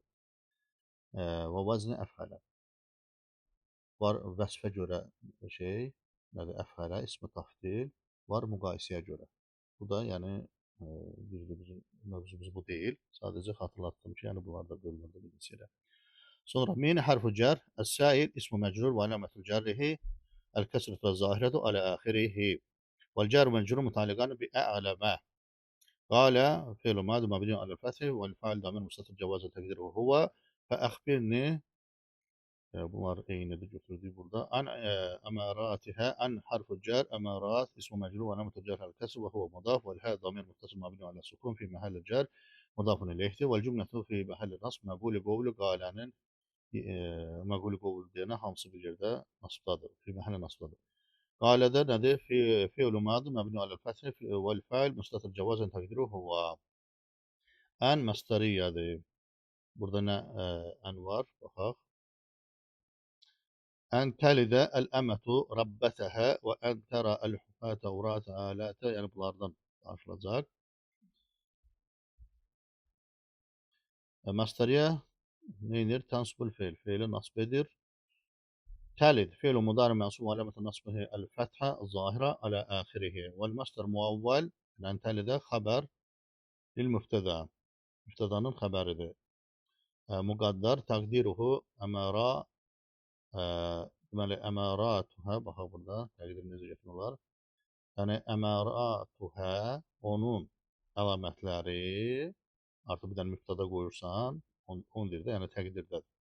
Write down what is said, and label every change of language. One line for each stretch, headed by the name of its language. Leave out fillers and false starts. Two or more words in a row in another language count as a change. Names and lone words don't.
Azerbaijani: Və
Arabic: وزن أفعل.
Azerbaijani: Var vəsfə görə şey, nədir? Əf'alə,
Arabic: اسم تفضيل,
Azerbaijani: var müqayisəyə görə. Bu da yəni bizim mövzumuz bu deyil. Sadəcə xatırlatdım ki, yəni bunlar da bölünürdü bilgisayara.
Arabic: Sonra من حرف جر السائل اسم مجرور وعلامة جره الكسرة الظاهرة على آخره. والجر مجرور متعلقان ب أعلم. قال فعل ماض مبني على الفتح والفاعل ضمير مستتر جواز تقديره هو فأخبرني
Azerbaijani: bunlar eynidir götürdüğü burada.
Arabic: عن أماراتها عن حرف جر أمارات اسم مجرور وعلامة جر الكسر وهو مضاف والهاء ضمير متصل مبني على السكون في محل جر مضاف إليه والجملة في محل نصب مقول قول قال مقول قول
Azerbaijani: diyene hamısı bir yerde nasbdadır.
Arabic: في محل
Azerbaijani: nasbdadır. Qaledə nədir?
Arabic: فعل ماض مبني على فتح والفاعل مستتر جوازا تقديره هو.
Azerbaijani: Ən masdariyyədir. Burada nə ən var? Baxaq.
Arabic: أن تلد الأمة ربتها وأن ترى الحفاة عراة آلات
Turkish: yani bunlardan anlaşılacak.
Azerbaijani: Masteriye nedir?
Arabic: تنصب الفعل.
Azerbaijani: Fiili nasb edir.
Arabic: تلد فعل مضارع منصوب وعلامة نصبه الفتحة الظاهرة على آخره والمصدر مؤول أن تلد خبر للمبتدأ
Azerbaijani: mübtedanın xəbəridir.
Arabic: مقدر تقديره أمارة
Azerbaijani: deməli əməratuhə baxaq burada təqdir necə getmək olar? Yəni əməratuhə onun əlamətləri artıq bir dənə mübtəda qoyursan, on deyir də, yəni təqdirdədir.